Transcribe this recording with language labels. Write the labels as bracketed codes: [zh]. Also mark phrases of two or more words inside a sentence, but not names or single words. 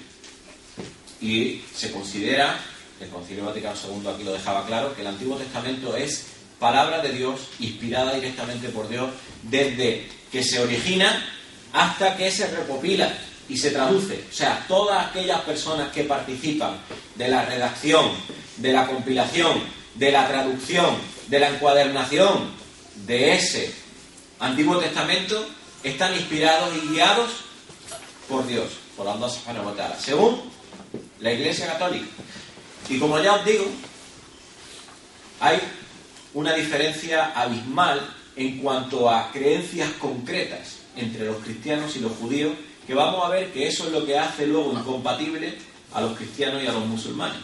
[es] Y se considera, el Concilio Vaticano II aquí lo dejaba claro, que el Antiguo Testamento es palabra de Dios, inspirada directamente por Dios, desde que se origina hasta que se recopila y se traduce. O sea, todas aquellas personas que participan de la redacción, de la compilación, de la traducción, de la encuadernación de ese Antiguo Testamento están inspirados y guiados por Dios, por [ar] الله سبحانه وتعالى, [es] según la Iglesia Católica. Y como ya os digo, hay una diferencia abismal en cuanto a creencias concretas entre los cristianos y los judíos, que vamos a ver que eso es lo que hace luego incompatible a los cristianos y a los musulmanes.